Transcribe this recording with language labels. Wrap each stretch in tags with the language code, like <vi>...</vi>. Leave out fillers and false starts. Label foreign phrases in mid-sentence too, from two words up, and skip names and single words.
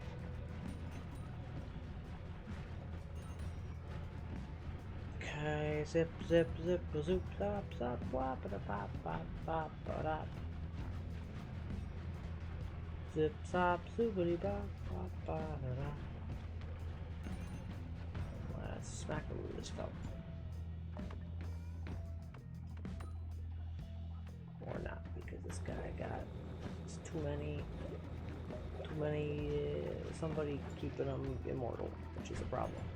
<en>Okay, zip, zoop, zop, zop, wop, da pop, pop, pop, da. Zip, zop, zoopity bop, pop, da da. Let's smack a this fella. Or not, because this guy got too many, somebody keeping them immortal, which is a problem.</en>